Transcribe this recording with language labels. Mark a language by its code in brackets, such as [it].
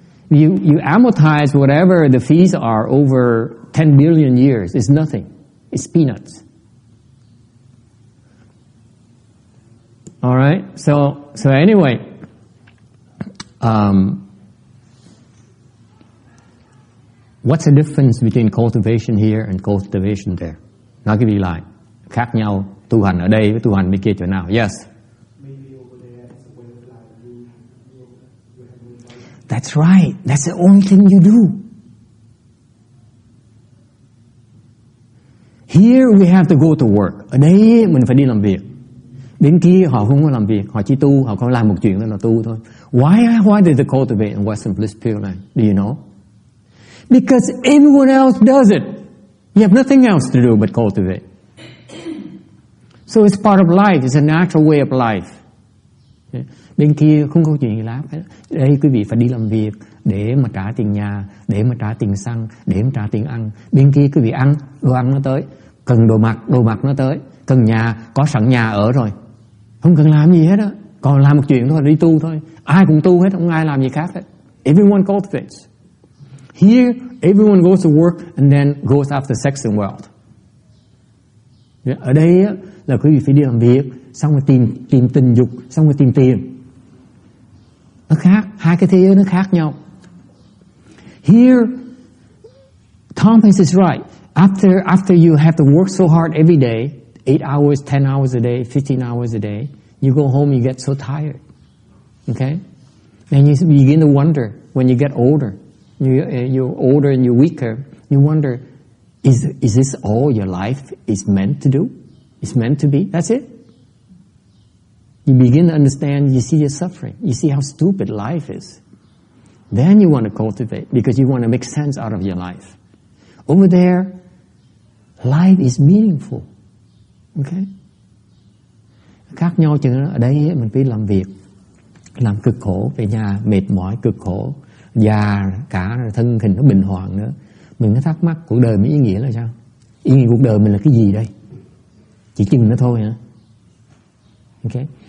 [en] You amortize whatever the fees are over 10 billion years. It's nothing. It's peanuts. All right. So anyway, what's the difference between cultivation here and cultivation there? [vi] Nói cái gì lại? Khác nhau tu hành ở đây với tu hành bên kia chỗ nào? [en] Yes. That's right. That's the only thing you do. Here we have to go to work. [vi] Ở đây mình phải đi làm việc. Bên kia họ không có làm việc, họ chỉ tu, họ có làm một chuyện đó là tu thôi. [en] Why did they cultivate in Western Bliss Pure Land? Do you know? Because everyone else does it. You have nothing else to do but cultivate. So it's part of life. It's a natural way of life. [vi] Bên kia không có chuyện gì làm. Đây quý vị phải đi làm việc để mà trả tiền nhà, để mà trả tiền xăng, để mà trả tiền ăn. Bên kia quý vị ăn, đồ ăn nó tới. Cần đồ mặc nó tới. cần nhà, có sẵn nhà ở rồi, không cần làm gì hết á, còn làm một chuyện thôi, đi tu thôi. Ai cũng tu hết, không ai làm gì khác hết. [en] Everyone cultivates. Here, everyone goes to work and then goes after sex and wealth. [vi] Ở đây á, là quý vị phải đi làm việc, xong rồi tìm tình dục, xong rồi tìm tiền. Nó khác, hai cái thế giới nó khác nhau. [en] Here, Thomas is right. After you have to work so hard every day, 8 hours, 10 hours a day, 15 hours a day, you go home, you get so tired. Okay? And you begin to wonder when you get older. You're older and you're weaker. You wonder, is this all your life is meant to do? It's meant to be? That's it? You begin to understand, you see your suffering. You see how stupid life is. Then you want to cultivate because you want to make sense out of your life. Over there, life is meaningful. Okay? [vi] Khác nhau chừng ở đây mình phải làm việc, làm cực khổ, về nhà mệt mỏi cực khổ, già cả thân hình nó bình hoạn nữa. Mình có thắc mắc cuộc đời mình ý nghĩa là sao? Ý nghĩa cuộc đời mình là cái gì đây? Chỉ chừng nó thôi hả? Okay?